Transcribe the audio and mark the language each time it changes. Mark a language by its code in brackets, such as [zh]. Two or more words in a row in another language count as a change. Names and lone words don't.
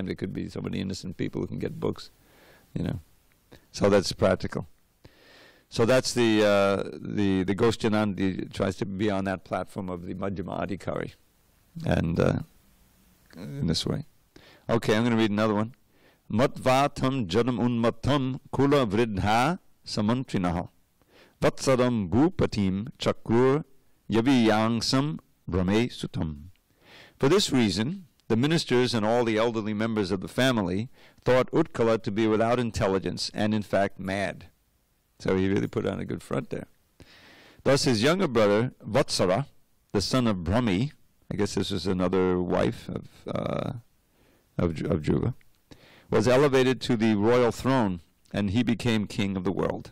[en] There could be so many innocent people who can get books, So that's practical. So that's the Gosjanandi tries to be on that platform of the [sa] मध्यम अधिकारी, [en] and in this way. Okay, I'm going to read another one. [sa] मत्वा तं जडम् उन्मत्तं कुलवृद्धाः समन्त्रिणः वत्सरं भूपतिं चक्रुर् यवीयांसं भ्रमेः सुतम्. [en] For this reason, the ministers and all the elderly members of the family thought Utkala to be without intelligence and in fact mad. So he really put on a good front there. Thus his younger brother, Vatsara, the son of Brahmi, I guess this was another wife of Dhruva, was elevated to the royal throne, and he became king of the world.